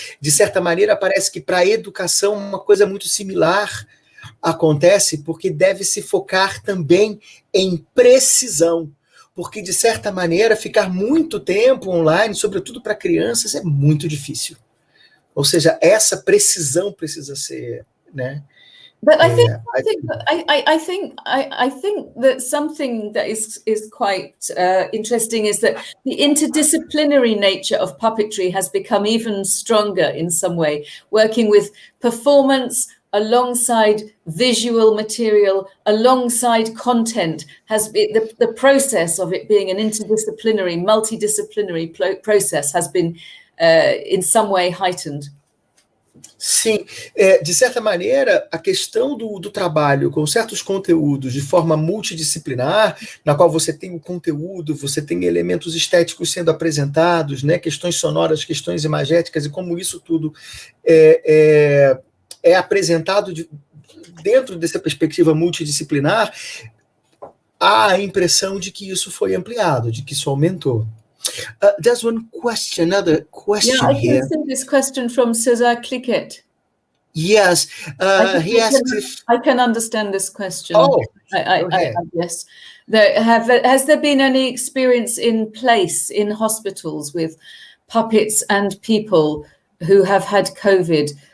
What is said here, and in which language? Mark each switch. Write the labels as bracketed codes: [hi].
[pt] De certa maneira, parece que para a educação uma coisa muito similar acontece, porque deve se focar também em precisão. Porque, de certa maneira, ficar muito tempo online, sobretudo para crianças, é muito difícil. Ou seja, essa precisão precisa ser, né? [en] But I think that something that is quite interesting is that the interdisciplinary nature of puppetry has become even stronger in some way, working with performance alongside visual material, alongside content, the process of it being an interdisciplinary, multidisciplinary process has been in some way heightened. [pt] Sim, de certa maneira, a questão do trabalho com certos conteúdos de forma multidisciplinar, na qual você tem o conteúdo, você tem elementos estéticos sendo apresentados, né, questões sonoras, questões imagéticas, e como isso tudo é apresentado dentro dessa perspectiva multidisciplinar, há a impressão de que isso foi ampliado, de que isso aumentou. [en] There's another question here. I can see this question from Cesar Cliquet. Yes, he asked if I can understand this question. Oh, I guess. Has there been any experience in place in hospitals with puppets and people who have had COVID?